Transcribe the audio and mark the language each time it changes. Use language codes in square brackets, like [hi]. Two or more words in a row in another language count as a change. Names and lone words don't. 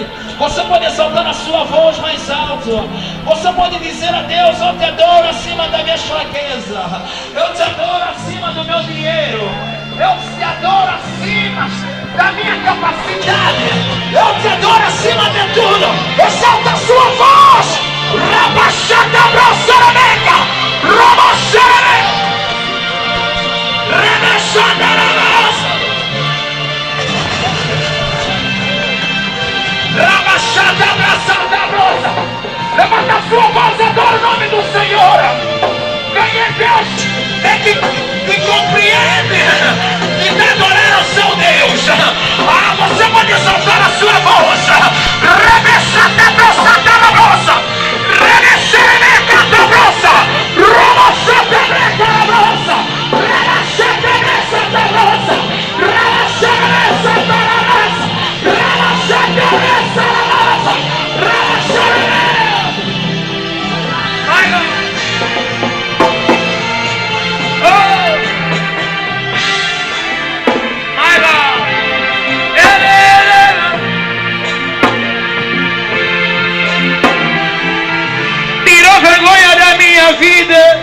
[pt] Você pode exaltar a sua voz mais alto. Você pode dizer a Deus: eu te adoro acima da minha fraqueza. Eu te adoro acima do meu dinheiro. Eu te adoro acima da minha capacidade. Eu te adoro acima de tudo. Exalta a sua voz. Rabachata brosarameca. Rabacharameca. Remexanda na nossa. Rabachata brosarda brosa. Levanta a sua voz, adora o nome do Senhor. Quem é Deus? É que compreende e de adorar o seu Deus. Você pode exaltar a sua voz. Rebessata brossata na brossa. Rebessata brossa. Romossata breca na brossa. Rebessata bressata brossa. Rebessata na brossa. Rebessata bressa na brossa. Rebessata. Vai, vai. Tirou vergonha da minha vida.